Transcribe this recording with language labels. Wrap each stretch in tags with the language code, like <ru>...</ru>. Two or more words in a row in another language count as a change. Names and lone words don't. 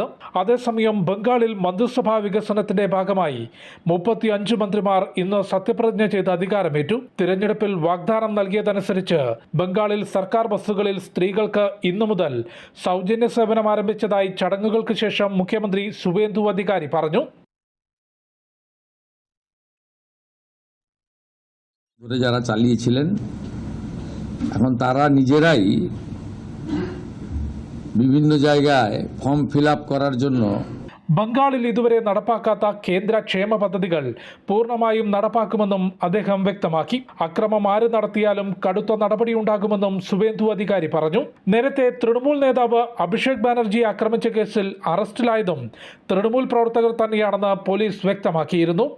<ml>അതേസമയം ബംഗാളിൽ മന്ത്രിസഭാ വികസന ഭാഗമായി 35 മന്ത്രിമാർ ഇന്ന് സത്യപ്രതിജ്ഞ ചെയ്ത് അധികാരമേറ്റു. തിരഞ്ഞെടുപ്പിൽ വാഗ്ദാനം നൽകിയതനുസരിച്ച് ബംഗാളിൽ സർക്കാർ ബസ്സുകളിൽ സ്ത്രീകൾക്ക് ഇന്നു മുതൽ സൗജന്യ സേവനം ആരംഭിച്ചതായി ചടങ്ങുകൾക്ക് ശേഷം മുഖ്യമന്ത്രി സുവേന്ദു അധികാരി പറഞ്ഞു.</ml> <bn>যারা চালিয়েছিলেন এখন তারা নিজেরাই বিভিন্ন জায়গায়</bn> <en>form fill up</en> <bn>করার জন্য</bn> <ml>ബംഗാളിൽ ഇതുവരെ നടപ്പാക്കാത്ത കേന്ദ്ര ക്ഷേമ പദ്ധതികൾ പൂർണ്ണമായും നടപ്പാക്കുമെന്നും അദ്ദേഹം വ്യക്തമാക്കി. അക്രമം ആര് നടത്തിയാലും കടുത്ത നടപടിയുണ്ടാകുമെന്നും സുവേന്ദു അധികാരി പറഞ്ഞു. നേരത്തെ തൃണമൂൽ നേതാവ് അഭിഷേക് ബാനർജിയെ ആക്രമിച്ച കേസിൽ അറസ്റ്റിലായതും തൃണമൂൽ പ്രവർത്തകർ തന്നെയാണെന്ന് പോലീസ് വ്യക്തമാക്കിയിരുന്നു.</ml>